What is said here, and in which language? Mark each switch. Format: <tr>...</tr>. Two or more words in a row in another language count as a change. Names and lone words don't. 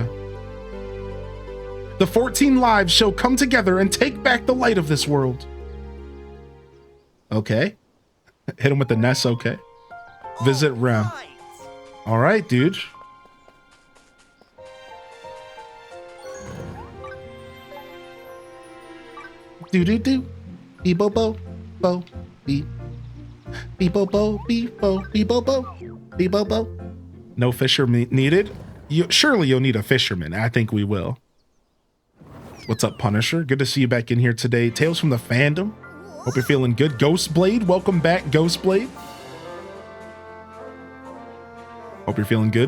<en>The 14 lives shall come together and take back the light of this world. Okay. Hit him with the Ness, okay. Visit Rem. All right, dude. Do. Be bo bo. Bo. Be. Be bo bo. Be bo. Be bo bo. Be bo bo. No fisherman needed. Surely you'll need a fisherman. I think we will. What's up, Punisher? Good to see you back in here today. Tales from the fandom. Hope you're feeling good. Ghostblade, welcome back, Ghostblade. Hope you're feeling good.</en>